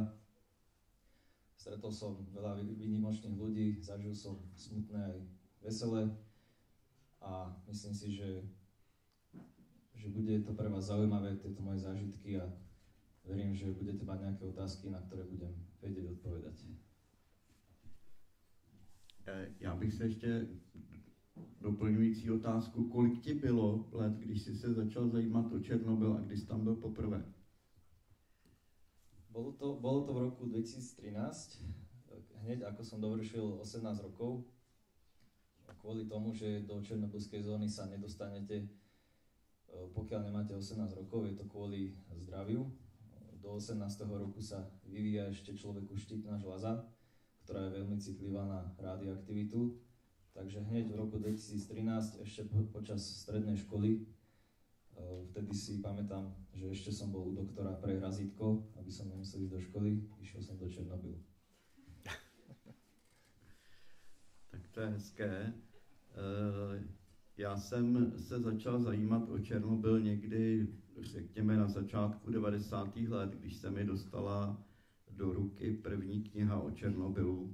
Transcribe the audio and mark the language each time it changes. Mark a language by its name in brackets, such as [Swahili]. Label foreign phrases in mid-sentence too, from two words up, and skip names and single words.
[Slovak] Stretol som veľa výnimočných ľudí, zažil som smutné aj veselé a myslím si, že bude to pre vás zaujímavé, tieto moje zážitky a verím, že budete mať nejaké otázky, na ktoré budem vedieť odpovedať. [Czech] Já bych se ještě doplňující otázku, kolik ti bylo let, když jsi se začal zajímat o Černobyl a když jsi tam byl poprvé? [Slovak] Bolo to v roku 2013, hneď ako som dovršil 18 rokov. Kvôli tomu, že do černobylskej zóny sa nedostanete, pokiaľ nemáte 18 rokov, je to kvôli zdraviu. Do 18. roku sa vyvíja ešte človeku štítna žľaza, ktorá je veľmi citlivá na radioaktivitu. Takže hneď v roku 2013, ešte počas strednej školy, vtedy si pamätám, že ešte som bol u doktora pre razítko, aby som nemusel ísť do školy, išiel som do Černobylu. [Czech] Tak to je hezké. Já jsem se začal zajímat o Černobyl někdy, řekněme, na začátku 90. let, když se mi dostala do ruky první kniha o Černobylu.